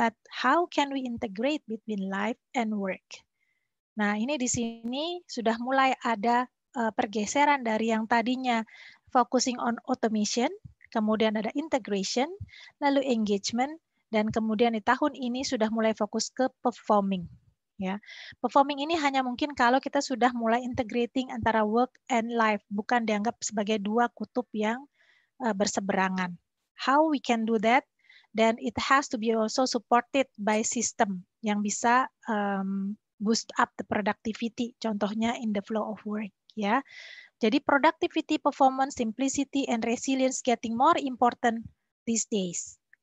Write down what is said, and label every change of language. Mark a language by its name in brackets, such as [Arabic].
[English] But how can we integrate between life and work? [Indonesian] Nah, ini di sini sudah mulai ada pergeseran dari yang tadinya [English] focusing on automation, [Indonesian] kemudian ada integration, lalu engagement, dan kemudian di tahun ini sudah mulai fokus ke performing. Ya, performing ini hanya mungkin kalau kita sudah mulai integrating antara [English] work and life, [Indonesian] bukan dianggap sebagai 2 kutub yang berseberangan. [English] How we can do that? Then it has to be also supported by system [Indonesian] yang bisa [English] boost up the productivity. [Indonesian] Contohnya [English] in the flow of work, ya. [Indonesian] Jadi [English] productivity, performance, simplicity, and resilience getting more important these days.